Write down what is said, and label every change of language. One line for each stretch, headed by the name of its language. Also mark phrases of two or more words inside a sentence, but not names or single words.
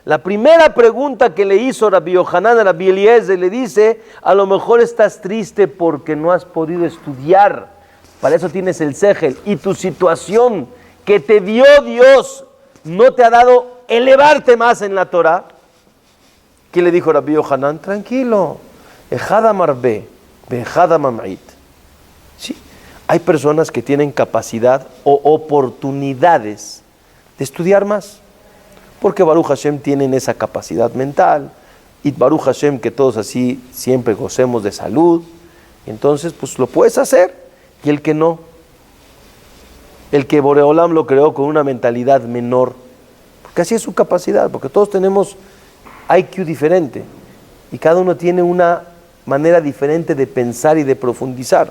Spanish: La primera pregunta que le hizo Rabbi Yohanan a Rabbi Eliezer le dice, a lo mejor estás triste porque no has podido estudiar, para eso tienes el segel, y tu situación que te dio Dios no te ha dado elevarte más en la Torah. ¿Qué le dijo Rabbi Yohanan?
Hebrew: Tranquilo, אחד המרבה ואחד הממעיט.
Spanish: Sí, hay personas que tienen capacidad o oportunidades de estudiar más, porque
Hebrew: ברוך השם
Spanish: tienen esa capacidad mental, y
Hebrew: ברוך השם
Spanish: que todos así siempre gocemos de salud, entonces pues lo puedes hacer, y el que no, el que Boreolam lo creó con una mentalidad menor, porque así es su capacidad, porque todos tenemos IQ diferente, y cada uno tiene una manera diferente de pensar y de profundizar.